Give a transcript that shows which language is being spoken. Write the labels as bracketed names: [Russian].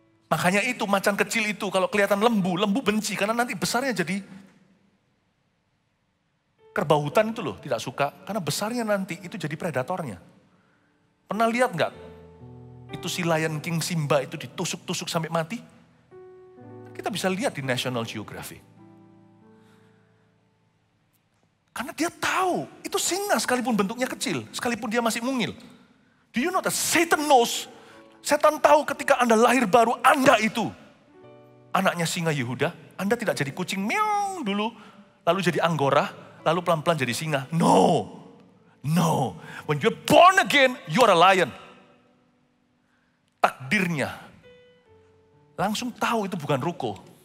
[Indonesian] Makanya itu macan kecil itu kalau kelihatan lembu benci karena nanti besarnya jadi kerbau hutan itu loh, tidak suka karena besarnya nanti itu jadi predatornya. Pernah lihat nggak? Itu si Lion King Simba itu ditusuk-tusuk sampai mati. Kita bisa lihat di National Geographic. Karena dia tahu itu singa sekalipun bentuknya kecil, sekalipun dia masih mungil. [English] Do you know that Satan knows? [Indonesian] Setan tahu ketika Anda lahir baru, Anda itu anaknya singa Yehuda. Anda tidak jadi kucing meong dulu, lalu jadi anggora, lalu pelan-pelan jadi singa. No. [English] When you're born again, you are a lion. [Indonesian] Takdirnya, langsung tahu itu bukan ruko.